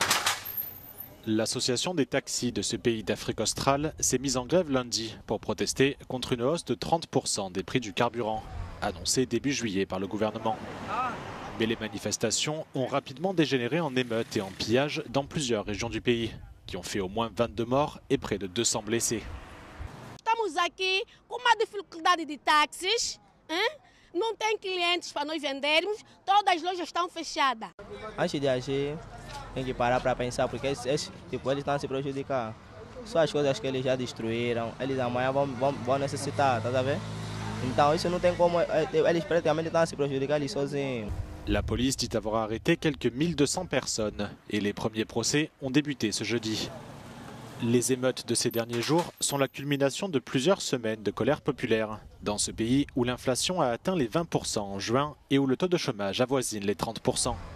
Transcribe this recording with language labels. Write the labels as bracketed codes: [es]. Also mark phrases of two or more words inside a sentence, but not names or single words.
[fr] L'association des taxis de ce pays d'Afrique australe s'est mise en grève lundi pour protester contre une hausse de 30% des prix du carburant, annoncée début juillet par le gouvernement. Mais les manifestations ont rapidement dégénéré en émeutes et en pillages dans plusieurs régions du pays, qui ont fait au moins 22 morts et près de 200 blessés. [pt] Estamos aqui com uma dificuldade de táxis, não tem clientes para nós vendermos, todas as lojas estão fechadas. Antes de agir, tem que parar para pensar, porque eles estão a se prejudicar. Só as coisas que eles já destruíram, eles amanhã vão necessitar, tá vendo? Então isso não tem como, eles praticamente estão a se prejudicar eles sozinhos. [fr] La police dit avoir arrêté quelques 1200 personnes et les premiers procès ont débuté ce jeudi. Les émeutes de ces derniers jours sont la culmination de plusieurs semaines de colère populaire dans ce pays où l'inflation a atteint les 20% en juin et où le taux de chômage avoisine les 30%.